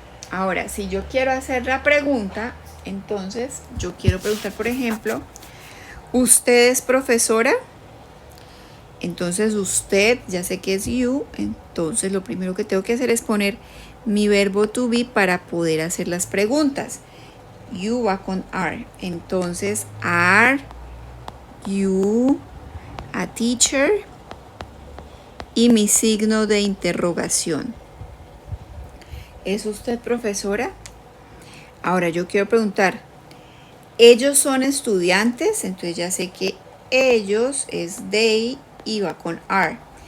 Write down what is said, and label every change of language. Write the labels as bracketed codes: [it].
[es] Ahora, si yo quiero hacer la pregunta, entonces yo quiero preguntar, por ejemplo, ¿usted es profesora? Entonces usted, ya sé que es you, entonces lo primero que tengo que hacer es poner mi verbo to be para poder hacer las preguntas. You va con are. Entonces, [en] are you a teacher? [es] Y mi signo de interrogación. ¿Es usted profesora? Ahora yo quiero preguntar, ¿ellos son estudiantes? Entonces ya sé que ellos es they y va con are.